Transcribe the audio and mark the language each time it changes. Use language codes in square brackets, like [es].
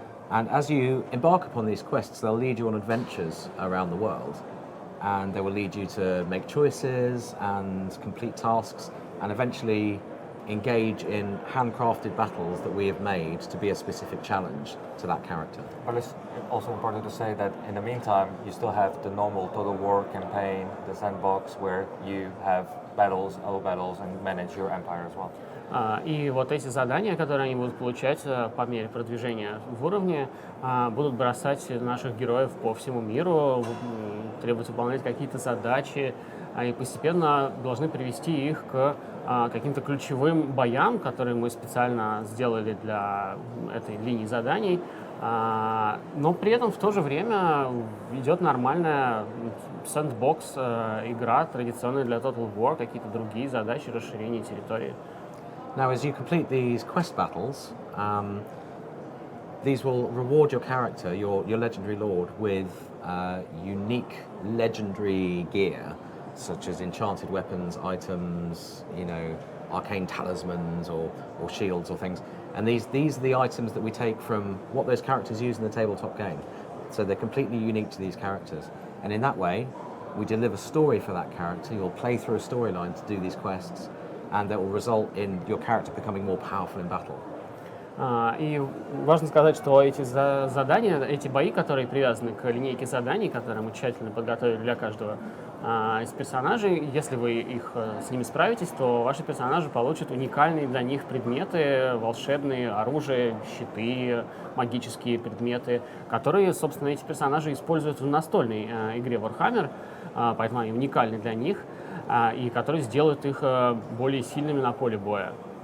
[en] And as you embark upon these quests, they'll lead you on adventures around the world, and they will lead you to make choices and complete tasks, and eventually engage in handcrafted battles that we have made to be a specific challenge to that character. But it's also important to say that in the meantime, you still have the normal Total War campaign, the sandbox, where you have battles, other battles, and manage your empire as well. [ru] И вот эти задания, которые они будут получать по мере продвижения в уровне, будут бросать наших героев по всему миру, требуют выполнять какие-то задачи, и постепенно должны привести их к каким-то ключевым боям, которые мы специально сделали для этой линии заданий. Но при этом в то же время идет нормальная сэндбокс игра, традиционная для Total War, какие-то другие задачи, расширение территории. [en] Now, as you complete these quest battles, these will reward your character, your legendary lord, with unique legendary gear, such as enchanted weapons, items, you know, arcane talismans or shields or things. And these are the items that we take from what those characters use in the tabletop game. So they're completely unique to these characters. And in that way, we deliver story for that character. You'll play through a storyline to do these quests, and that will result in your character becoming more powerful in battle. [ru] И важно сказать, что эти задания, эти бои, которые привязаны к линейке заданий, которые мы тщательно подготовили для каждого из персонажей, если вы с ними справитесь, то ваши персонажи получат уникальные для них предметы, волшебные, оружие, щиты, магические предметы, которые, собственно, эти персонажи используют в настольной игре Warhammer, поэтому они уникальны для них, и которые сделают их более сильными на поле боя.